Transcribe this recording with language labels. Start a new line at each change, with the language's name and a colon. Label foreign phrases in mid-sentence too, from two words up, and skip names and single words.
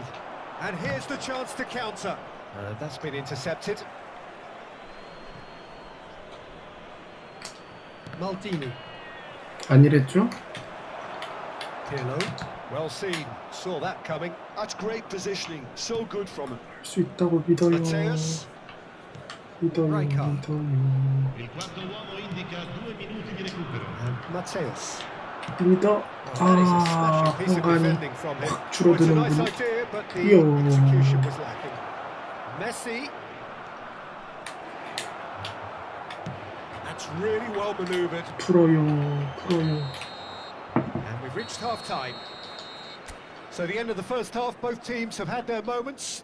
English: And here's the chance to counter. That's been intercepted. Maldini.
Korean: 아니랬죠?
English: Pirlo. Well seen. Saw that coming. That's great positioning. So good from him.
Korean: 할 수 있다고 믿어요. Mateus. 믿어요. Rijkaard. 믿어요.
Italian: Il quarto uomo indica 2 minuti di recupero.
English: And Mateus.
Korean: 리더.
English: Well, that is a smashing piece of
Korean: 공간이
English: defending from him.
Korean: 확
English: Well, it's a nice
Korean: 줄어드는군요.
English: idea, but the
Korean: 이야.
English: execution was lacking. Messi. That's really well manoeuvred.
Korean: 풀어요.
English: And we've reached half-time. So the end of the first half, both teams have had their moments.